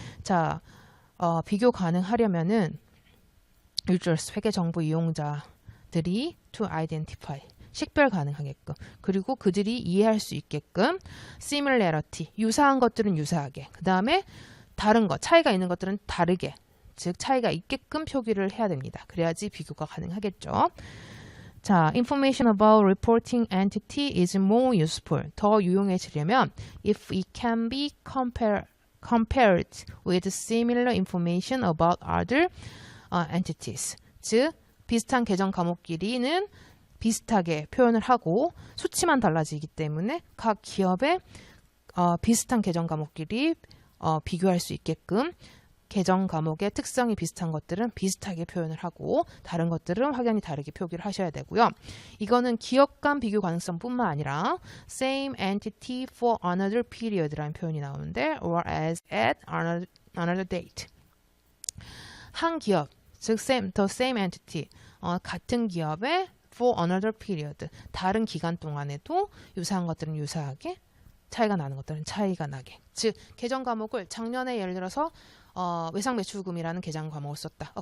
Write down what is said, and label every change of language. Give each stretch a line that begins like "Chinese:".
Korean: 자, 비교 가능하려면은 users, 회계 정보 이용자들이
English: to identify,
Korean: 식별 가능하게끔, 그리고 그들이 이해할 수 있게끔 similarity, 유사한 것들은 유사하게, 그 다음에 다른 것, 차이가 있는 것들은 다르게, 즉 차이가 있게끔 표기를 해야 됩니다. 그래야지 비교가 가능하겠죠.
English: 자, information about reporting entity is more useful.
Korean: 더 유용해지려면
English: if it can be compared with similar information about other entities.
Korean: 즉, 비슷한 계정 과목끼리는 비슷하게 표현을 하고 수치만 달라지기 때문에 각 기업의 비슷한 계정 과목끼리 비교할 수 있게끔 계정 과목의 특성이 비슷한 것들은 비슷하게 표현을 하고 다른 것들은 확연히 다르게 표기를 하셔야 되고요. 이거는 기업 간 비교 가능성뿐만 아니라 same entity for another period라는 표현이 나오는데
English: or as at another date.
Korean: 한 기업, 즉 the same entity, 같은 기업의
English: for another period,
Korean: 다른 기간 동안에도 유사한 것들은 유사하게, 차이가 나는 것들은 차이가 나게. 즉 계정 과목을 작년에 예를 들어서 외상매출금이라는 계정 과목을 썼다.